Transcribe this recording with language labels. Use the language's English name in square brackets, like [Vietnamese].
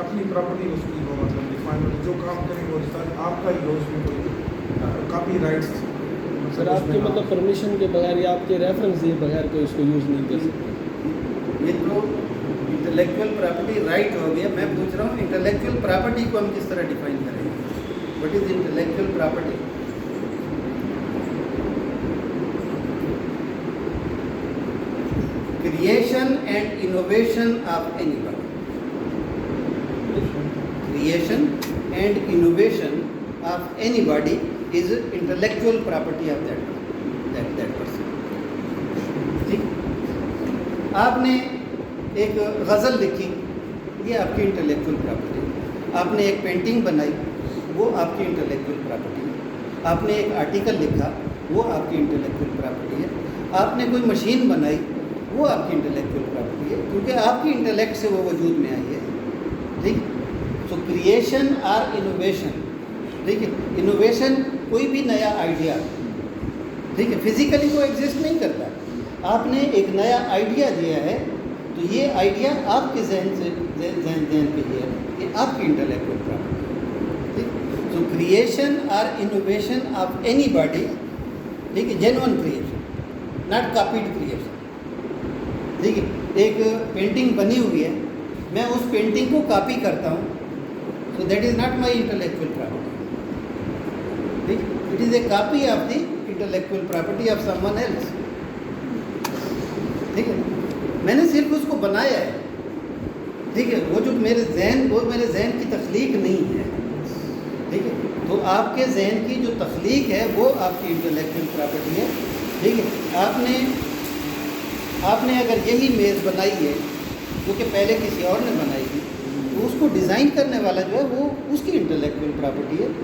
[Urdu] اپنی پراپرٹی اس کی ہو, مطلب ڈیفائن جو کام کریں وہ ریسرچ آپ کا ہی ہو, اس میں کوئی کاپی رائٹس سر آپ کے مطلب پرمیشن کے بغیر یا آپ کے ریفرنس دیے بغیر کوئی اس کو یوز نہیں کر سکتے. یہ تو انٹلیکچوئل پراپرٹی رائٹ ہو گیا. میں پوچھ رہا ہوں انٹلیکچوئل پراپرٹی کو ہم کس طرح ڈیفائن کریں گے. What is intellectual property? [English] Creation and innovation of anybody. Creation and innovation of anybody is intellectual property of that person. [Urdu] ٹھیک, آپ نے ایک غزل لکھی, یہ آپ کی انٹلیکچوئل پراپرٹی ہے. آپ نے ایک پینٹنگ بنائی, وہ آپ کی انٹلیکچوئل پراپرٹی ہے. آپ نے ایک آرٹیکل لکھا, وہ آپ کی انٹلیکچوئل پراپرٹی ہے. آپ نے کوئی مشین بنائی, وہ آپ کی انٹلیکچوئل پراپرٹی ہے, کیونکہ آپ کی انٹلیکٹ سے وہ وجود میں آئی ہے. ٹھیک, سو کریشن اور انوویشن. ٹھیک ہے, انوویشن کوئی بھی نیا آئیڈیا, ٹھیک ہے, فزیکلی وہ ایگزسٹ نہیں کرتا. آپ نے ایک نیا آئیڈیا دیا ہے تو یہ آئیڈیا آپ کے ذہن پہ ہی ہے, یہ آپ کی انٹلیکچوئل پراپرٹی ہے. ٹھیک, سو کریشن اور انوویشن آف اینی باڈی, ٹھیک ہے, [English] Genuine creation, not copied creation. [Urdu] ٹھیک ہے, ایک پینٹنگ بنی ہوئی ہے, میں اس پینٹنگ کو کاپی کرتا ہوں, [English] So that is not my intellectual property. [Urdu] ٹھیک, [English] It is a copy of the intellectual property of someone else. [Urdu] ٹھیک ہے, میں نے صرف اس کو بنایا ہے. ٹھیک ہے, وہ جو میرے ذہن کی تخلیق نہیں ہے. ٹھیک ہے, تو آپ کے ذہن کی جو تخلیق ہے وہ آپ کی انٹلیکچوئل پراپرٹی ہے. ٹھیک ہے, آپ نے اگر یہی میز بنائی ہے جو کہ پہلے کسی اور نے بنائی تھی, تو اس کو ڈیزائن کرنے والا جو ہے وہ اس کی انٹلیکچوئل پراپرٹی ہے.